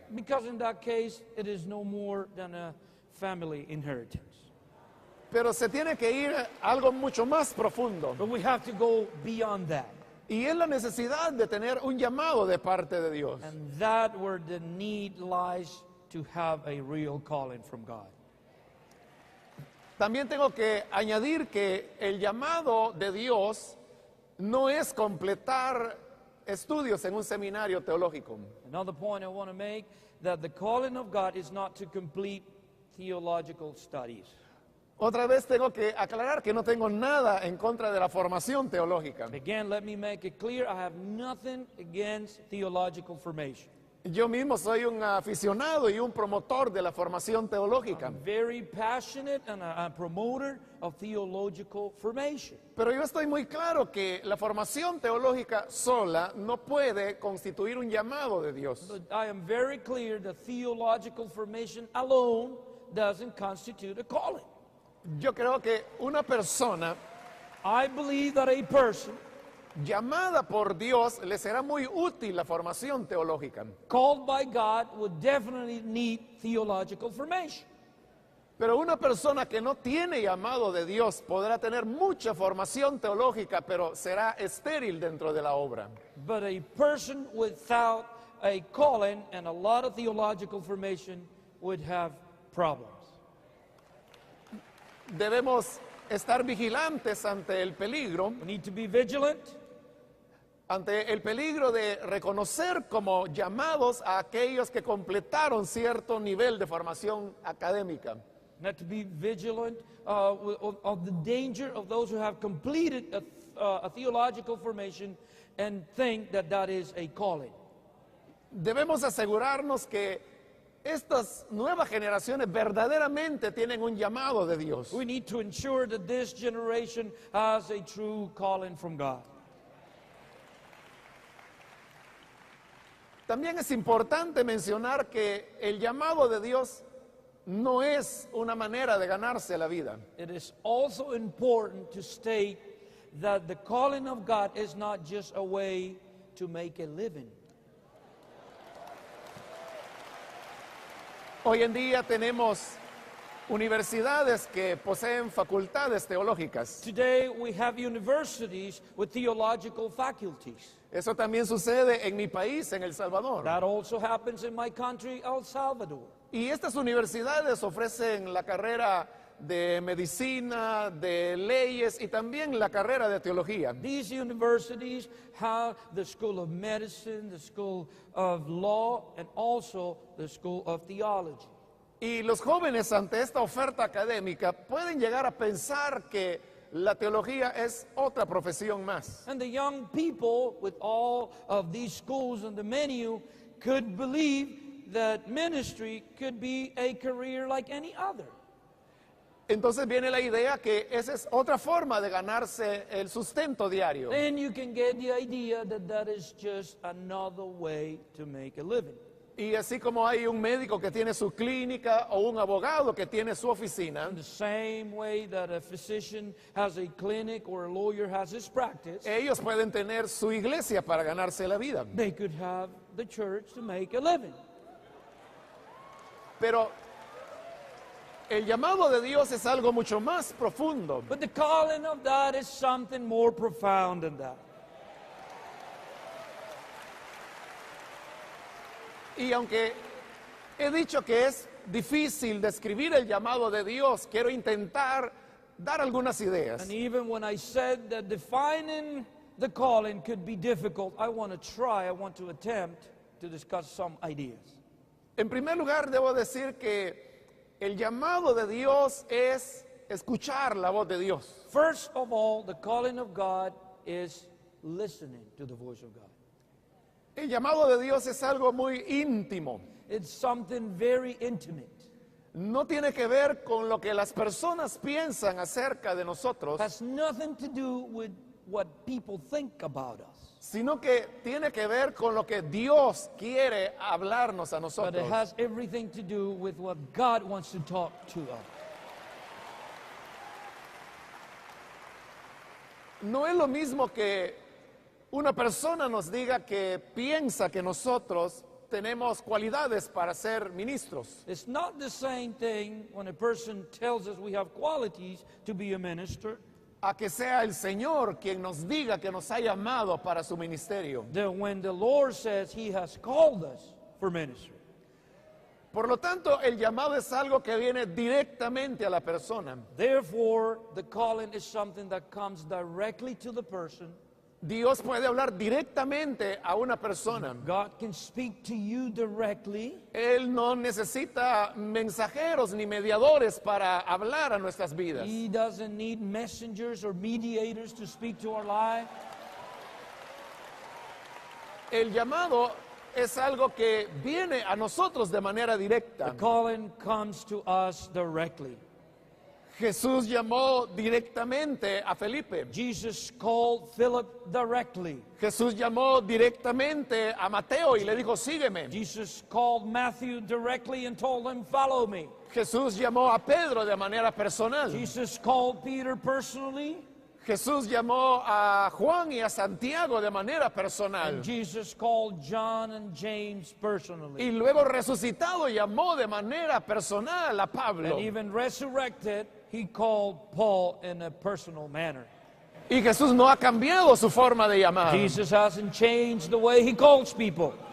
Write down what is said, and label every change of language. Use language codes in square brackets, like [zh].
[en] Because in that case, it is no more than a family inheritance. [es] Pero se tiene que ir a algo mucho más profundo. [en] But we have to go beyond that. [es] Y es la necesidad de tener un llamado de parte de Dios. [en] And that where the need lies to have a real calling from God. [es] También tengo que añadir que el llamado de Dios no es completar estudios en un seminario teológico. [en] Another point I want to make, that the calling of God is not to complete theological studies. [es] Otra vez tengo que aclarar que no tengo nada en contra de la formación teológica. [en] Again, let me make it clear, I have nothing against theological formation. [es] Yo mismo soy un aficionado y un promotor de la formación teológica. [en] I'm very passionate and a promoter of theological formation. [es] Pero yo estoy muy claro que la formación teológica sola no puede constituir un llamado de Dios. [en] But I am very clear that theological formation alone doesn't constitute a calling. [es] Yo creo que una persona [en] I believe that a person [es] llamada por Dios le será muy útil la formación teológica. [en] called by God would definitely need theological formation. [es] Pero una persona que no tiene llamado de Dios podrá tener mucha formación teológica, pero será estéril dentro de la obra. [en] But a person without a calling and a lot of theological formation would have problems. [es] Debemos estar vigilantes ante el peligro, [en] We need to be vigilant [es] de reconocer como llamados a aquellos que completaron cierto nivel de formación académica. [en] not to be vigilant of the danger of those who have completed a theological formation and think that that is a calling. [es] Debemos asegurarnos que estas nuevas generaciones verdaderamente tienen un llamado de Dios. [en] We need to ensure that this generation has a true calling from God. [es] También es importante mencionar que el llamado de Dios no es una manera de ganarse la vida. [en] It is also important to state that the calling of God is not just a way to make a living. [es] Hoy en día tenemos universidades que poseen facultades teológicas. [en] Today we have universities with theological faculties. [es] Eso también sucede en mi país, en El Salvador. [en] That also happens in my country, El Salvador. [es] Y estas universidades ofrecen la carrera de medicina, de leyes y también la carrera de teología. [en] These universities have the School of Medicine, the School of Law, and also the School of Theology. [es] Y los jóvenes ante esta oferta académica pueden llegar a pensar que la teología es otra profesión más. [en] And the young people with all of these schools on the menu could believe that ministry could be a career like any other. [es] Entonces viene la idea que esa es otra forma de ganarse el sustento diario. [en] Then you can get the idea that that is just another way to make a living. [es] Y así como hay un médico que tiene su clínica o un abogado que tiene su oficina, [en] In the same way that a physician has a clinic or a lawyer has his practice, [es] ellos pueden tener su iglesia para ganarse la vida. [en] they could have the church to make a living. [es] Pero el llamado de Dios es algo mucho más profundo. [en] But the calling of God is something more profound than that. [es] Y aunque he dicho que es difícil describir el llamado de Dios, quiero intentar dar algunas ideas. [en] And even when I said that defining the calling could be difficult, I want to attempt to discuss some ideas. [es] En primer lugar, debo decir que el llamado de Dios es escuchar la voz de Dios. [en] First of all, the calling of God is listening to the voice of God. [es] El llamado de Dios es algo muy íntimo. [en] It's something very intimate. [es] no tiene que ver con lo que las personas piensan acerca de nosotros, [en] has nothing to do with what people think about us, [es] sino que tiene que ver con lo que Dios quiere hablarnos a [en] but it [es] nosotros. [en] has everything to do with what God wants to talk to us. [es] No es lo mismo que una persona nos diga que piensa que nosotros tenemos cualidades para ser ministros, [en] It's not the same thing when a person tells us we have qualities to be a minister, [es] a que sea el Señor quien nos diga que nos ha llamado para su ministerio. [en] than when the Lord says He has called us for ministry. [es] Por lo tanto, el llamado es algo que viene directamente a la persona. [en] Therefore, the calling is something that comes directly to the person. [es] Dios puede hablar directamente a una persona. [en] God can speak to you directly. [es] Él no necesita mensajeros ni mediadores para hablar a nuestras vidas. [en] He doesn't need messengers or mediators to speak to our life. [es] El llamado es algo que viene a nosotros de manera directa. [en] The calling comes to us directly. [es] Jesús llamó directamente a Felipe. [en] Jesus called Philip directly. [es] Jesús llamó directamente a Mateo y le dijo, sígueme. [en] Jesus called Matthew directly and told him, follow me. [es] Jesús llamó a Pedro de manera personal. [en] Jesus called Peter personally. [es] Jesús llamó a Juan y a Santiago de manera personal. [en] And Jesus called John and James personally. [es] Y luego resucitado llamó de manera personal a Pablo. [en] And even resurrected, he called Paul in a personal manner. [es] Y Jesús no ha cambiado su forma de llamar. [en] Jesus hasn't changed the way he calls people.